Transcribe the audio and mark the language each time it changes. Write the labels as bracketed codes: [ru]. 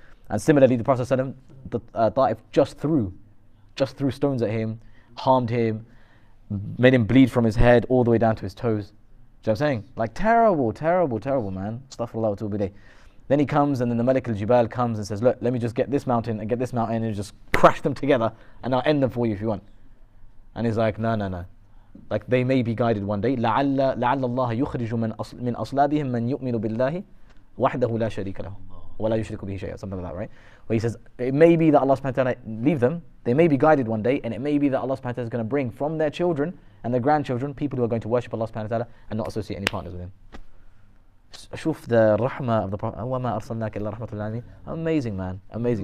[en] And similarly, the Prophet ﷺ, the Ta'if just threw stones at him, harmed him, made him bleed from his head all the way down to his toes. Do you know what I'm saying? Like terrible, man. Astaghfirullah wa atubu ilayh. Then he comes, and then the Malik al-Jibal comes and says, look, let me just get this mountain and get this mountain and just crash them together, and I'll end them for you if you want. And he's like, no. Like they may be guided one day. [ar] لعل الله يخرج من أصلابهم من يؤمن بالله وحده لا شريك له ولا يشرك به شيئا. [en] Something like that, right? Where he says, it may be that Allah subhanahu wa ta'ala leave them, they may be guided one day, and it may be that Allah subhanahu wa ta'ala is going to bring from their children and their grandchildren people who are going to worship Allah subhanahu wa ta'ala and not associate any partners with him. [ar] شوف [en] the rahmah of the Prophet. [ar] وَمَا أَرْسَلْنَاكَ إِلَّا رَحْمَةً لِلْعَالَمِينَ. [en] Amazing, man. Amazing.